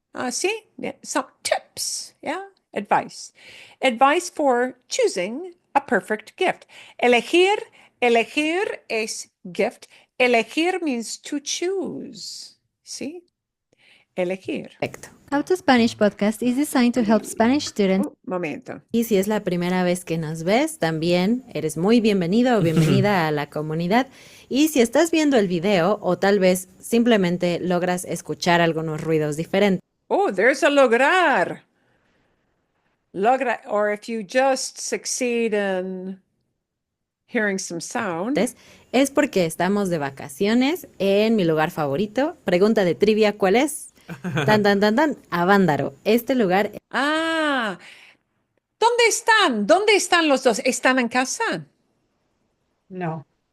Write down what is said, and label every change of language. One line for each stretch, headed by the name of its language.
English: Sí, yeah, some tips, yeah, advice. Advice for choosing a perfect gift. Elegir es gift. Elegir means to choose. ¿Sí? Elegir.
Spanish: Perfecto.
English: How to Spanish Podcast is designed to help Spanish students.
Spanish: Momento. Y si es la primera vez que nos ves, también eres muy bienvenido o bienvenida a la comunidad. Y si estás viendo el video o tal vez simplemente logras escuchar algunos ruidos diferentes.
English: Oh, there's a lograr. Or if you just succeed in hearing some sound.
Spanish: Es porque estamos de vacaciones en mi lugar favorito. Pregunta de trivia, ¿cuál es? Avándaro. Este lugar. ¿Dónde están? ¿Dónde están los dos? ¿Están en casa? No.